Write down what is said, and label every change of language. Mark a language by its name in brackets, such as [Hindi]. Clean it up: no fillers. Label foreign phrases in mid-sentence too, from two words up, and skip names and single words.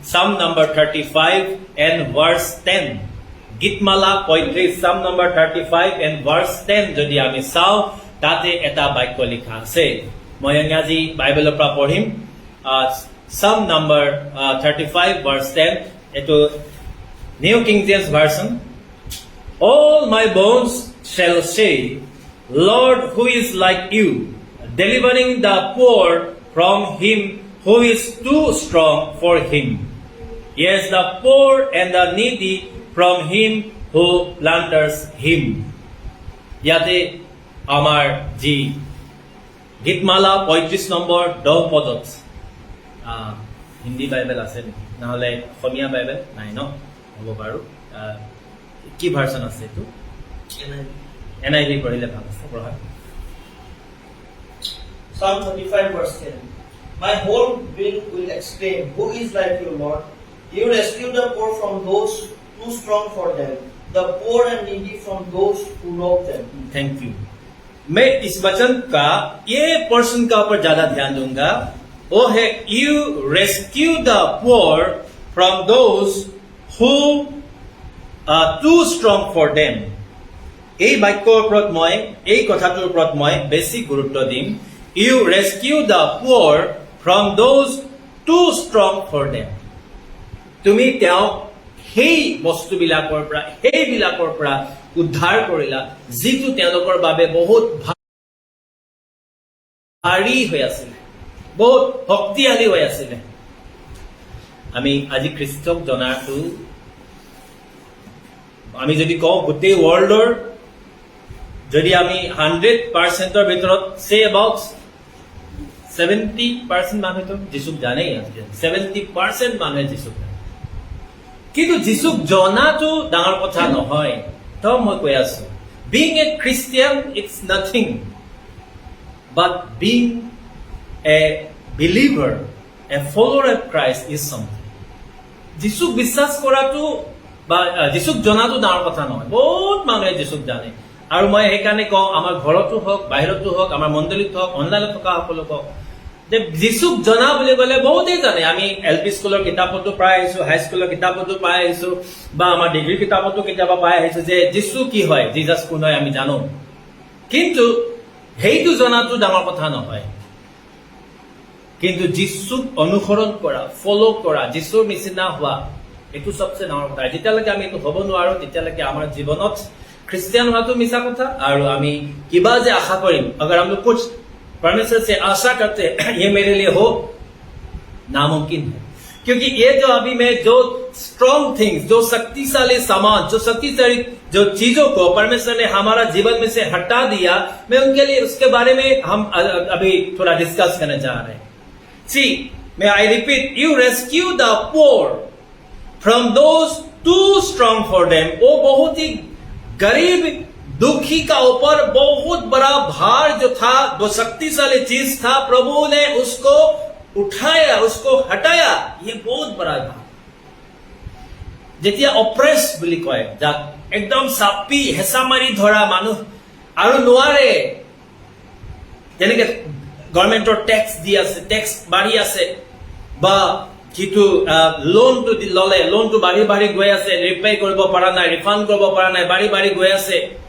[English] Psalm number 35 and verse 10. [Assamese] Gitmala 35, Psalm number 35 and verse 10 যদি আমি চাওঁ তাতে এটা বাক্য লিখা আছে মই ইংৰাজী বাইবেলৰ পৰা পঢ়িম [English] Psalm number 35 verse 10 [Assamese] এটো New King James Version. [English] All my bones shall say, Lord, who is like you, delivering the poor from him who is too strong for him. Yes, the poor and the needy from him who plunders him. [Assamese] যাতে আমাৰ জী Gitmala 35 number 10 পদত হিন্দী বাইবেল আছে নহলে অসমীয়া বাইবেল নাই ন হ'ব বাৰু কি ভাৰ্সন আছে এটো NIV পঢ়িলে ভাল আছে পঢ়া [English] Psalm 35 verse 10. My whole being will exclaim, Who is like you, Lord? You rescue the poor from those too strong for them, the poor and needy from those who rob them. Thank you. [Hindi] मैं इस वचन का ये पर्सन का ऊपर ज्यादा ध्यान दूंगा वो है [English] you rescue the poor from those who are too strong for them. [Assamese] এই বাক্যৰ ওপৰত মই এই কথাটোৰ ওপৰত মই বেছি গুৰুত্ব দিম [English] you rescue the poor from those too strong for them. [Assamese] তুমি তেওঁ সেই বস্তুবিলাকৰ পৰা সেইবিলাকৰ পৰা উদ্ধাৰ কৰিলা যিটো তেওঁলোকৰ বাবে বহুত ভাৰী হৈ আছিল বহুত শক্তিশালী হৈ আছিল আমি আজি খ্ৰীষ্টক জনাটো আমি যদি কওঁ গোটেই ৱৰ্ল্ডৰ যদি আমি 100% ৰ ভিতৰত [English] say about [Assamese] 70% মানুহ যিশুক জানেই 70% মানুহে যিশুক জানে কিন্তু যিশুক জনাটো ডাঙৰ কথা নহয় তো মই কৈ আছো [English] being a Christian it's nothing but being a believer a follower of Christ is something [Assamese] যিশুক বিশ্বাস কৰাটো বা যিশুক জনাটো ডাঙৰ কথা নহয় বহুত মানুহে যিশুক জানে আৰু মই সেইকাৰণে কওঁ আমাৰ ঘৰতো হওক বাহিৰতো হওক আমাৰ মণ্ডলীত হওক অনলাইনত থকা সকলোক যে যিশুক জনা বুলি ক'লে বহুতেই জানে আমি এলপি স্কুলৰ কিতাপতো পাই আহিছো হাই স্কুলৰ কিতাপতো পাই আহিছো বা আমাৰ ডিগ্ৰী কিতাপতো কেতিয়াবা পাই আহিছো যে যিশু কি হয় জিজাছ কোন হয় আমি জানো কিন্তু সেইটো জনাটো ডাঙৰ কথা নহয় কিন্তু যিশুক অনুসৰণ কৰা ফলো কৰা যিশুৰ নিচিনা হোৱা এইটো সবচেয়ে ডাঙৰ কথা যেতিয়ালৈকে আমি এইটো হ'ব নোৱাৰো তেতিয়ালৈকে আমাৰ জীৱনত খ্ৰীষ্টিয়ান হোৱাটো মিছা কথা আৰু আমি কিবা যে আশা কৰিম [Hindi] अगर हम लोग कुछ परमेश्वर से आशा करते हैं ये मेरे लिए हो नामुमकिन है क्योंकि ये जो अभी मैं जो [English] strong things [Hindi] जो शक्तिशाली सामान जो शक्तिशाली जो चीजों को परमेश्वर ने हमारा जीवन में से हटा दिया मैं उनके लिए उसके बारे में हम अभी थोड़ा डिस्कस करना चाह रहे हैं [English] See, may I repeat, you rescue the poor from those too strong for them. [Hindi] वो बहुत ही गरीब दुखी का ऊपर बहुत बड़ा भार जो था जो शक्तिशाली चीज था प्रभु ने उसको उठाया उसको हटाया ये बहुत बड़ा भार [Assamese] যেতিয়া অপ্ৰেছ বুলি কয় যাক একদম চাপি হেঁচা মাৰি ধৰা মানুহ আৰু নোৱাৰে যেনেকে গভৰ্ণমেণ্টৰ টেক্স দি আছে টেক্স বাঢ়ি আছে বা কিটো লোনটো ললে লোনটো বাঢ়ি বাঢ়ি গৈ আছে ৰিপে কৰিব পৰা নাই ৰিফাণ্ড কৰিব পৰা নাই বাঢ়ি বাঢ়ি গৈ আছে